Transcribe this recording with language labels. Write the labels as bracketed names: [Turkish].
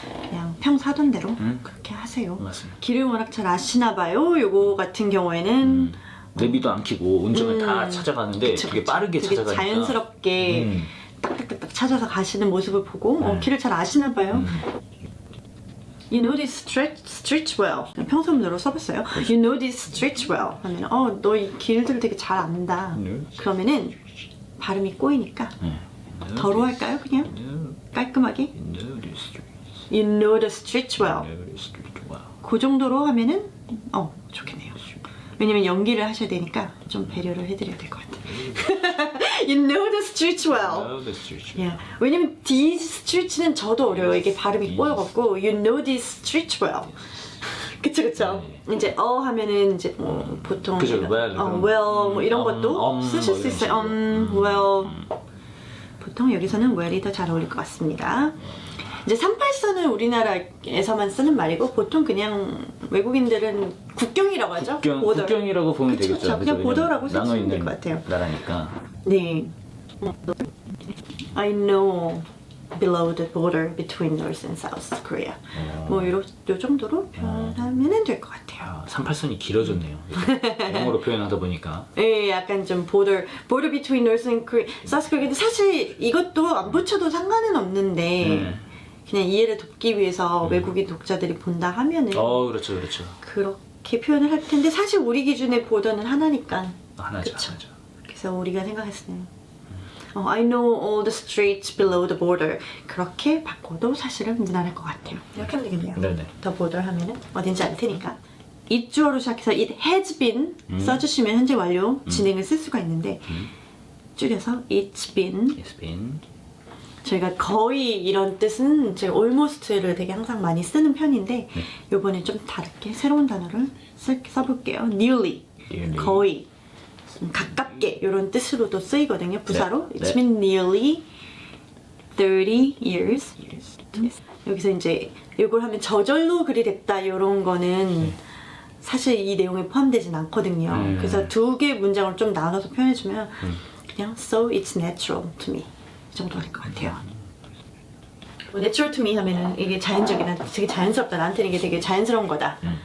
[Korean] 그냥 평소 하던 대로 그렇게 하세요. 맞습니다. 길을 워낙 잘 아시나 봐요. 요거 같은 경우에는 내비도 안 켜고 운전을 다 찾아가는데 되게 빠르게 되게 찾아가니까 자연스럽게 딱딱딱 찾아서 가시는 모습을 보고 길을 잘 아시나 봐요. [English] You know this street well. [Korean] 평소문으로 써봤어요. [English] You know this street well. [Korean] 하면 너 이 길들을 되게 잘 안다. 그러면은 발음이 꼬이니까 더로 할까요? 그냥 깔끔하게. [English] You know the street well. [Korean] 그 정도로 하면은 좋겠네요. 왜냐면 연기를 하셔야 되니까 좀 배려를 해드려야 될 것 같아요. [English] You know the streets well. Yeah. [Korean] 왜냐면 [English] these streets [Korean] 는 저도 어려워요. 이게 발음이 꼬여갖고 [English] You know these streets well. [Korean] 그쵸. 이제 하면은 이제 보통 그죠, well, well 뭐 이런 것도 쓰실 수 있어요. [English] well. [Korean] 보통 여기서는 well이 더 잘 어울릴 것 같습니다. 이제 38선은 우리나라에서만 쓰는 말이고 보통 그냥 외국인들은 국경이라고 하죠. 국경이라고 보면 그쵸, 되겠죠. 그냥 보더라고 쓰시면 될 것 같아요. 나라니까. 네. [English] I know below the border between North and South Korea. [Korean] 뭐 요 정도로 표현하면 될 것 같아요. 38선이 길어졌네요. 영어로 표현하다 보니까. 예, 약간 좀 [English] border between North and South Korea. [Korean] 근데 사실 이것도 안 붙여도 상관은 없는데 그냥 이해를 돕기 위해서 외국인 독자들이 본다 하면은 그렇죠. 그렇게 표현을 할 텐데 사실 우리 기준의 보더는 하나니까. 하나죠. 그래서 우리가 생각했을 때는 [English] I know all the streets below the border [Korean] 그렇게 바꿔도 사실은 무난할 것 같아요. 이렇게 하면 되겠네요. 네네. The border 하면은 어딘지 알 테니까 it 주어로 시작해서 [English] it has been [Korean] 써주시면 현재 완료 진행을 쓸 수가 있는데 줄여서 [English] it's been [Korean] 저희가 거의 이런 뜻은 제가 almost를 되게 항상 많이 쓰는 편인데 요번엔 좀 다르게 새로운 단어를 써볼게요. [English] nearly. [Korean] 거의 가깝게 이런 뜻으로도 쓰이거든요. 부사로 [English] It's been nearly 30 years. [Korean] 여기서 이제 이걸 하면 저절로 그리 됐다 이런 거는 사실 이 내용에 포함되진 않거든요. 그래서 두 개의 문장을 좀 나눠서 표현해주면 그냥 [English] so it's natural to me [Korean] 이 정도일 것 같아요. [English] natural to me [Korean] 하면은 이게 자연적이다, 되게 자연스럽다, 나한테는 이게 되게 자연스러운 거다.